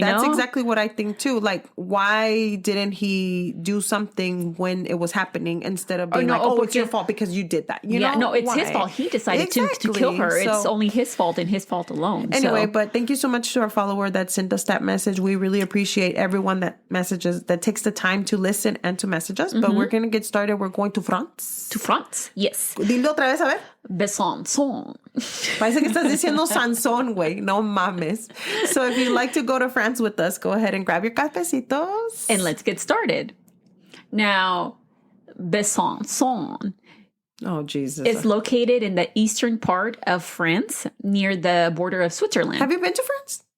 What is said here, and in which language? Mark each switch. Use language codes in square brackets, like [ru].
[en] That's exactly what I think too. Like, why didn't he do something when it was happening instead of being it's your fault because you did that? It's his fault. He decided to kill her. So, it's only his fault and his fault alone. Anyway, but thank you so much to our follower that sent us that message. We really appreciate everyone that takes the time to listen and to message us. Mm-hmm. But we're going to get started. We're going to France. To France, yes. [es] Dilo otra vez, a ver. Besançon. Parece que estás diciendo Sansón, güey. No mames. [en] So if you'd like to go to France with us, go ahead and grab your cafecitos. And let's get started. Now, Besançon. Oh, Jesus. It's located in the eastern part of France near the border of Switzerland. Have you been to France?